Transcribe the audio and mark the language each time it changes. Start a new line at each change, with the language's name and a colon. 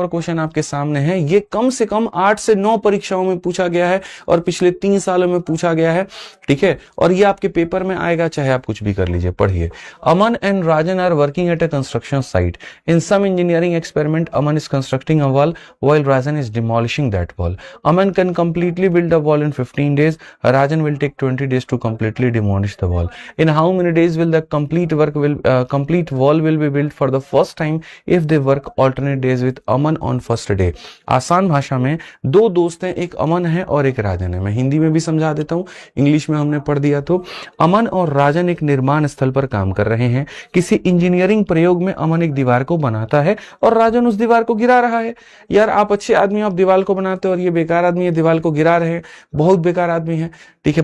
Hindi: Power question आपके सामने है। ये कम से कम 8 से 9 परीक्षाओं में पूछा गया है और पिछले 3 सालों में पूछा गया है, ठीक है। और ये आपके पेपर में आएगा, चाहे आप कुछ भी कर लीजिए। पढ़िए,
English: Aman and Rajan are working at a construction site. In some engineering experiment, Aman is constructing a wall while Rajan is demolishing that wall. Aman can completely build a wall in 15 days. Rajan will take 20 days to completely demolish the wall. In how many days will the complete wall will be built for the first time if they work alternate days with Aman on first day?
Hindi: आसान भाषा में दो दोस्त हैं, एक अमन है और एक राजन है। मैं हिंदी में भी समझा देता हूँ, इंग्लिश में हमने पढ़ दिया। तो अमन और राजन एक निर्माण स्थल पर काम कर रहे हैं। किसी इंजीनियरिंग प्रयोग में अमन एक दीवार को बनाता है और राजन उस दीवार को गिरा रहा है। यार आप अच्छे आदमी, आप दीवार को बनाते हो और ये बेकार आदमी है दीवार को गिरा रहे हैं, बहुत बेकार आदमी है, ठीक है।